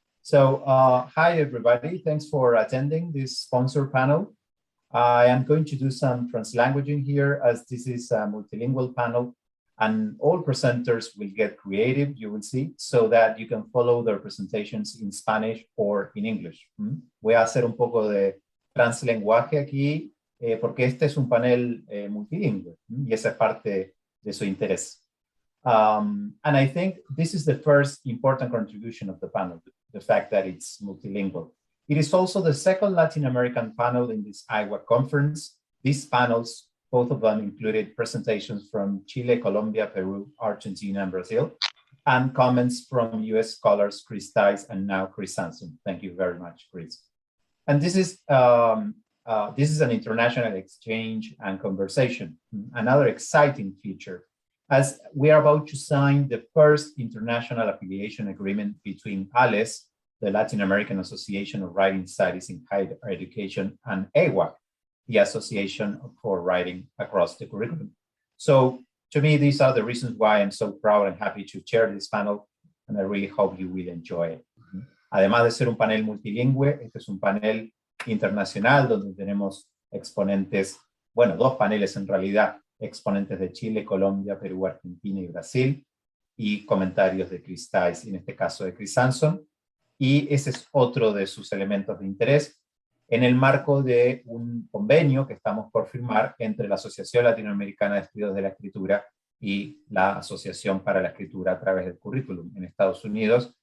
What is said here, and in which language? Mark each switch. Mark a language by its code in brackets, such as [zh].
[en] Hi everybody, thanks for attending this sponsor panel. I am going to do some translanguaging here as this is a multilingual panel and all presenters will get creative, you will see, so that you can follow their presentations in Spanish or in English. [es] Voy a hacer un poco de translenguaje aquí porque este es un panel multilingüe y esa es parte de su interés. [en] And I think this is the first important contribution of the panel, the fact that it's multilingual. It is also the second Latin American panel in this IWAC conference. These panels, both of them included presentations from Chile, Colombia, Peru, Argentina, and Brazil, and comments from US scholars Chris Tice and now Chris Sanson. Thank you very much, Chris. And this is an international exchange and conversation, another exciting feature, as we are about to sign the first international affiliation agreement between ALES, the Latin American Association of Writing Studies in Higher Education, and AWAC, the Association for Writing Across the Curriculum. So to me, these are the reasons why I'm so proud and happy to chair this panel, and I really hope you will enjoy it. [es] Además de ser un panel multilingüe, este es un panel internacional donde tenemos exponentes, bueno, dos paneles en realidad, exponentes de Chile, Colombia, Perú, Argentina y Brasil, y comentarios de Chris Tice, en este caso de Chris Sanson. Y ese es otro de sus elementos de interés en el marco de un convenio que estamos por firmar entre la Asociación Latinoamericana de Estudios de la Escritura y la Asociación para la Escritura a través del Currículum en Estados Unidos.